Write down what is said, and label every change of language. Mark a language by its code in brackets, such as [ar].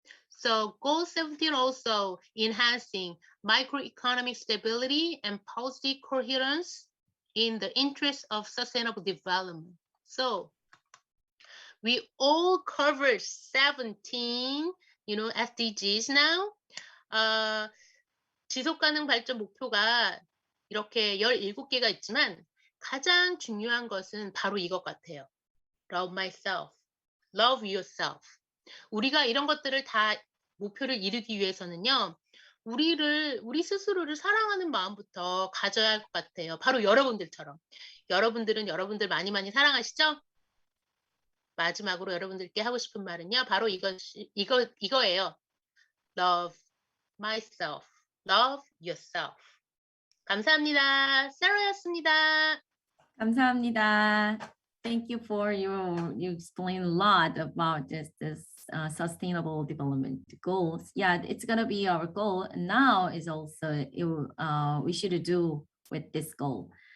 [en] So Goal 17 also enhancing microeconomic stability and policy coherence in the interest of sustainable development. So we all covered 17, SDGs now. [ko] 지속가능 발전 목표가 이렇게 17개가 있지만 가장 중요한 것은 바로 이것 같아요. [en] Love myself, love yourself. [ko] 우리가 이런 것들을 다 목표를 이루기 위해서는요, 우리 스스로를 사랑하는 마음부터 가져야 할 것 같아요. 바로 여러분들처럼. 여러분들은 여러분들 많이 사랑하시죠? 마지막으로 여러분들께 하고 싶은 말은요, 바로 이거예요. [en] Love myself, love yourself. [ko] 감사합니다. 세라였습니다. 감사합니다. [en] Thank you for you explain a lot about this sustainable development goals. Yeah, it's gonna be our goal. Now is also we should do with this goal.